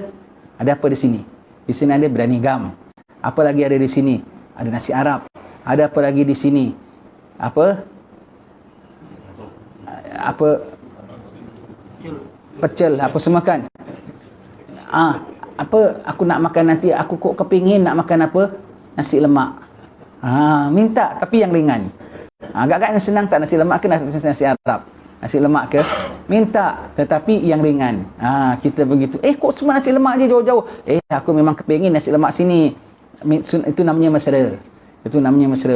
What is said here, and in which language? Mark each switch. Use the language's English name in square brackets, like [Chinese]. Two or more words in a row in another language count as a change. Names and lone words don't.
[Malay] Ada apa di sini? Di sini ada biryani gam. Apa lagi ada di sini? Ada nasi Arab. Ada apa lagi di sini? Pecel, apa semua kan? Aku nak makan nanti, aku [Javanese] kok kepingin [Malay] nak makan apa? Nasi lemak. Minta tapi yang ringan. Agak-agak senang tak nasi lemak ke nasi Arab? Nasi lemak ke? Minta tetapi yang ringan. Kita begitu. Kok semua nasi lemak je jauh-jauh? Aku memang kepingin nasi lemak sini. Itu namanya mesra.